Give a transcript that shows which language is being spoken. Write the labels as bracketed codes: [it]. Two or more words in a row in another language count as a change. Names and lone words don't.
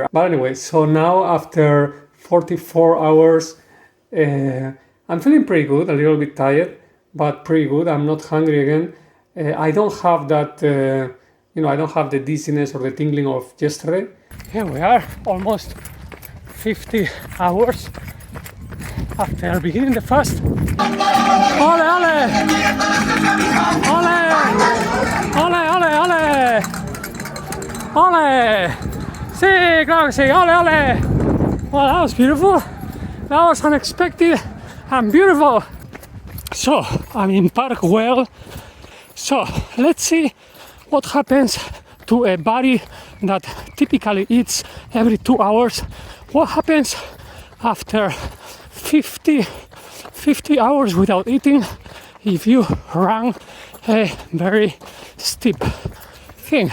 [en] But anyway, so now after 44 hours, I'm feeling pretty good, a little bit tired, but pretty good. I'm not hungry again. I don't have that, I don't have the dizziness or the tingling of yesterday. Here we are, almost 50 hours after beginning the fast. [es] Ole, ole! Ole! Ole, ole, ole! Ole! Sí, claro que sí, ole, ole! [en] Well, that was beautiful. That was unexpected and beautiful. So, I'm in Park Well. So, let's see what happens to a body that typically eats every 2 hours. What happens after 50 hours without eating if you run a very steep thing.